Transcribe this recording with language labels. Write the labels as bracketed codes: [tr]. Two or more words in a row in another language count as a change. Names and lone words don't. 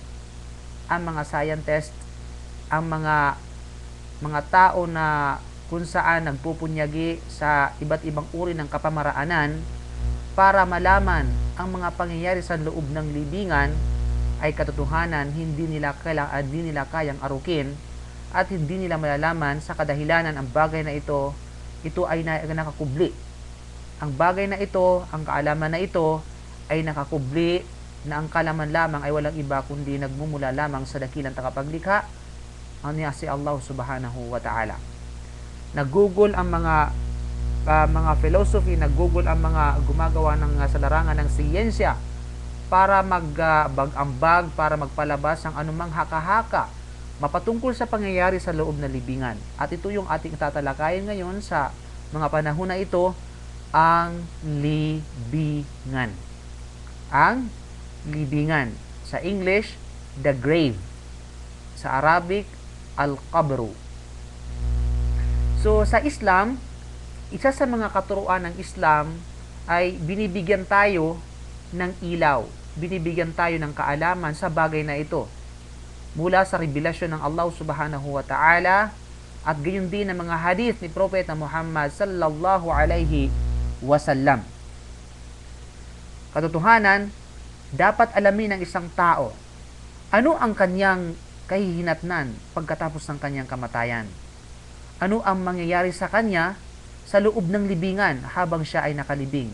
[tl] Ang mga scientist, ang mga tao na kung saan nagpupunyagi sa iba't ibang uri ng kapamaraanan para malaman ang mga pangyayari sa loob ng libingan, ay katotohanan hindi nila kayang arukin at hindi nila malalaman sa kadahilanan ang bagay na ito ay nakakubli. Ang bagay na ito, ang kaalaman na ito ay nakakubli na ang kaalaman lamang ay walang iba kundi nagmumula lamang sa dakilang tagapaglikha, ang niya si Allah [ar] سبحانه وتعالى. [tl] Nag-google ang mga philosophy, nag-google ang mga gumagawa ng sa larangan ng siyensya para mag-ambag, para magpalabas ng anumang haka-haka mapatungkol sa pangyayari sa loob ng libingan. At ito yung ating tatalakayin ngayon sa mga panahon na ito, ang libingan. Ang libingan. Sa English, [en] the grave. [tl] Sa Arabic, al-qabru. So, sa Islam, isa sa mga katuruan ng Islam ay binibigyan tayo ng ilaw. Binibigyan tayo ng kaalaman sa bagay na ito. Mula sa revelasyon ng Allah [ar] سبحانه وتعالى [tl] at gayon din ng mga hadith ni Propeta Muhammad [ar] صلى الله عليه وسلم. [tl] Katotohanan, dapat alamin ng isang tao ano ang kanyang kahihinatnan pagkatapos ng kanyang kamatayan. Ano ang mangyayari sa kanya sa loob ng libingan habang siya ay nakalibing?